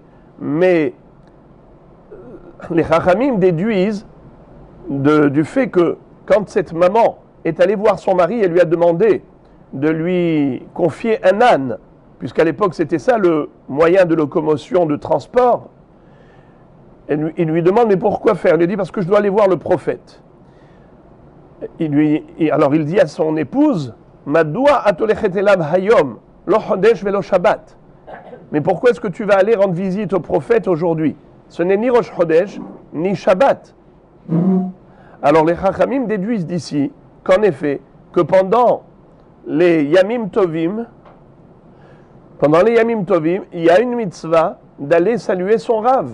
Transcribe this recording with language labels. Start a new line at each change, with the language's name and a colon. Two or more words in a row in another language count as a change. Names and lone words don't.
French: Mais les Chachamim déduisent du fait que quand cette maman est allée voir son mari, elle lui a demandé de lui confier un âne, puisqu'à l'époque c'était ça le moyen de locomotion, de transport. Il lui demande, mais pourquoi faire? Il lui dit, parce que je dois aller voir le prophète. Alors il dit à son épouse,
Hebrew: מדוע את הולכת אליו היום, לא חודש ולא שבת.
French: Mais pourquoi est-ce que tu vas aller rendre visite au prophète aujourd'hui? Ce n'est ni
Hebrew: ראש חודש,
French: ni Shabbat. Alors les Chachamim déduisent d'ici qu'en effet, que pendant les
Hebrew: ימים טובים,
French: il y a une mitzvah d'aller saluer son rave.